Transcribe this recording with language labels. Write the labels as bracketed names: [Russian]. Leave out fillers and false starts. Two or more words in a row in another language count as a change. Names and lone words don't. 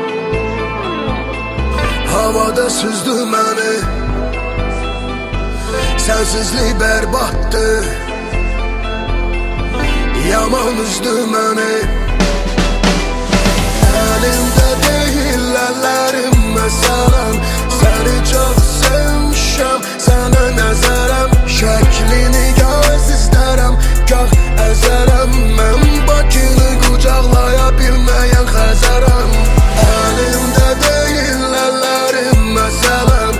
[Azerbaijani] havada süzdü məni. [Turkish] Sensizlik berbattı, [Azerbaijani] yaman üzdü məni. [Turkish] Elimde değil ellerim məsələn. [Azerbaijani] Səni çox sevmişəm, sənə nəzərəm. Şəklini göz istərəm, gah əzərəm. Mən Bakını qucaqlaya bilməyən Xəzərəm. Əlimdə deyil əllərim məsələn.